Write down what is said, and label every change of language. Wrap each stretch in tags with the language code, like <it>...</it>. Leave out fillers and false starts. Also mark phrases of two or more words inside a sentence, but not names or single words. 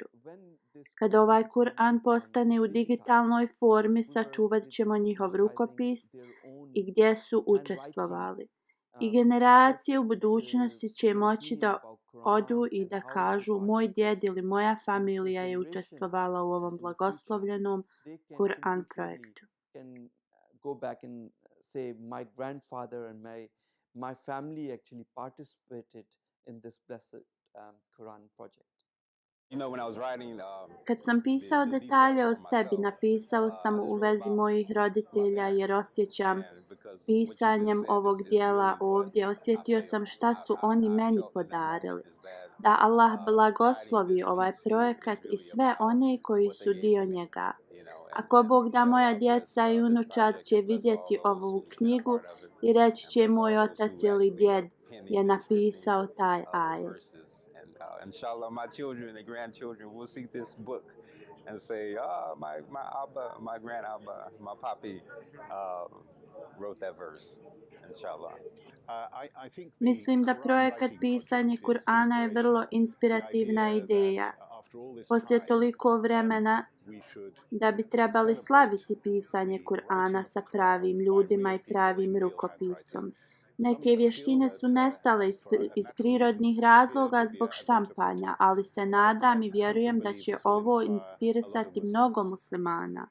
<bs>Kad ovaj Kur'an postane u digitalnoj formi, sačuvat ćemo njihov rukopis i gdje su učestvovali. I generacije u budućnosti će moći da odu i da kažu moj djed ili moja familija je učestvovala u ovom blagoslovljenom Kur'an projektu.</bs> <en>Go back and say my grandfather and my family actually participated in this blessed Quran project.</en> <bs>Kad sam pisao detalje o sebi, napisao sam u vezi mojih roditelja jer osjećam pisanjem ovog dijela ovdje, osjetio sam šta su oni meni podarili. Da Allah blagoslovi ovaj projekat i sve one koji su dio njega. Ako Bog da, moja djeca i unučad će vidjeti ovu knjigu i reći će moj otac ili djed je napisao taj ajet.</bs> <en>Inshallah, my children and grandchildren will see this book and say, my Abba, my grand Abba, my papi wrote that verse. Inshallah.</en> <bs>Mislim da projekat pisanje Kur'ana je vrlo inspirativna ideja. Poslije toliko vremena da bi trebali slaviti pisanje Kur'ana sa pravim ljudima i pravim rukopisom. Neke vještine su nestale iz prirodnih razloga zbog štampanja, ali se nadam i vjerujem da će ovo inspirisati mnogo muslimana.</bs>